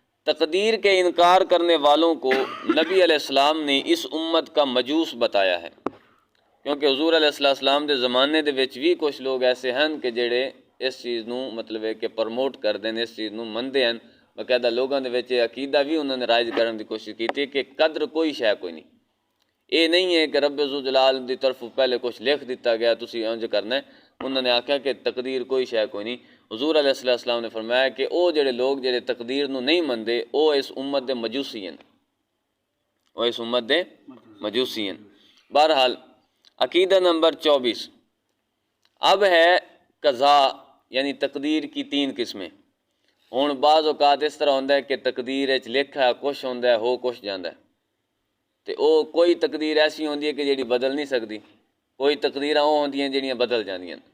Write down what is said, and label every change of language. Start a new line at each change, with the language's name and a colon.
Urdu: تقدیر کے انکار کرنے والوں کو نبی علیہ السلام نے اس امت کا مجوس بتایا ہے،
Punjabi: کیونکہ حضور علیہ السلام دے زمانے دے وچ بھی کچھ لوگ ایسے ہیں کہ جڑے اس چیز نو مطلب ہے کہ پرموٹ کر دیں، اس چیز نو مندے ہیں، باقاعدہ لوگوں دے وچ عقیدہ بھی انہوں نے رائج کرنے دی کوشش کی تھی کہ قدر کوئی شے کوئی نہیں، یہ نہیں ہے کہ رب ذو جلال دی طرف پہلے کچھ لکھ دیتا گیا تسی انج کرنا ہے. انہوں نے آکھا کہ تقدیر کوئی شے کوئی نہیں. حضور علیہ السلام نے فرمایا کہ او جڑے لوگ جڑے تقدیر نو نہیں مندے او اس امت دے مجوسی ہیں، او اس امت دے مجوسی ہیں.
Urdu: بہرحال عقیدہ نمبر 24 اب ہے قضاء یعنی تقدیر کی 3 قسمیں.
Punjabi: ہن بعض اوقات اس طرح ہوندہ ہے کہ تقدیر وچ لکھا کچھ ہوندہ ہے ہو کچھ جاندہ ہے، تے او کوئی تقدیر ایسی ہوندی ہے کہ جیڑی بدل نہیں سکتی، کوئی تقدیراں وہ ہوندیاں جڑیاں بدل جاندیاں.